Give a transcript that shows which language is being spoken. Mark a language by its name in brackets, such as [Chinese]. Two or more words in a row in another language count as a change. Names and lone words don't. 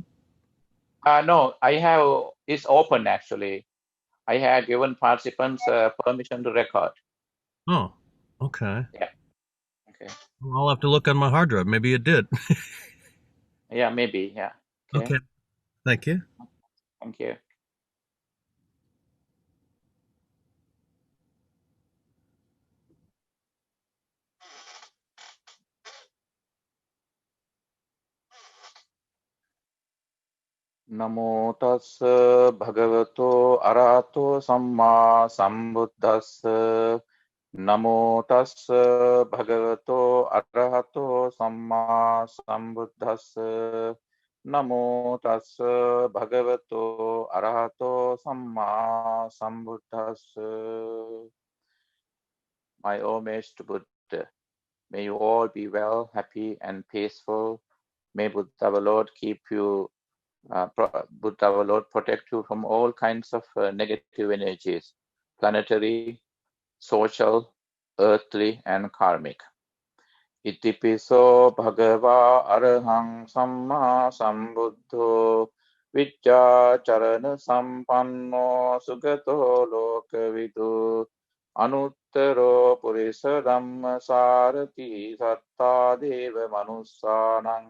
[English] No, I have. It's open actually. I had given participants permission to record. Oh, okay. Yeah. Okay. Well, I'll have to look on my hard drive. Maybe it did. Yeah, maybe. Yeah. Okay. Okay, thank you. Thank you. [Pali] Namo tassa bhagavato arahato samma sambuddhassa. Namo tassa bhagavato arahato samma sambuddhassa. Namo tassa bhagavato arahato samma sambuddhassa. [English] My homage to Buddha. May you all be well, happy, and peaceful. May Buddha our Lord keep you, Buddha our Lord protect you from all kinds of negative energies, planetary, social, earthly, and karmic. [Pali] Itipiso bhagava arahang samma sambuddho vidyacharana sampanno sugato lokavidu anuttaro purisa dhamma sarati satta deva manussanang